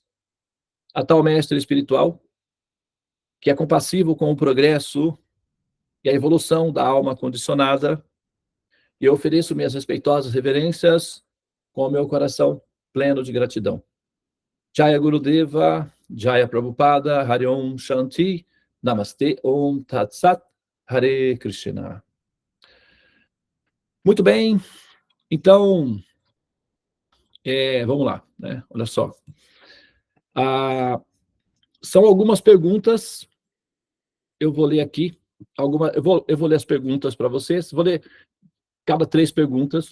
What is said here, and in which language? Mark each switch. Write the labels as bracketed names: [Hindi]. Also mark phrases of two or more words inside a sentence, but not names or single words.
[Portuguese] A tal mestre espiritual, que é compassivo com o progresso e a evolução da alma condicionada, e eu ofereço minhas respeitosas reverências com o meu coração pleno de gratidão. [Sanskrit] जय गुरुदेव, जय प्रभुपाद, हरि ॐ शान्ति, नमस्ते ॐ तत् सत्, हरे कृष्ण. [Portuguese] Muito bem, então, vamos lá, né? Olha só. São algumas perguntas, eu vou ler aqui, eu vou ler as perguntas para vocês, vou ler cada 3 perguntas.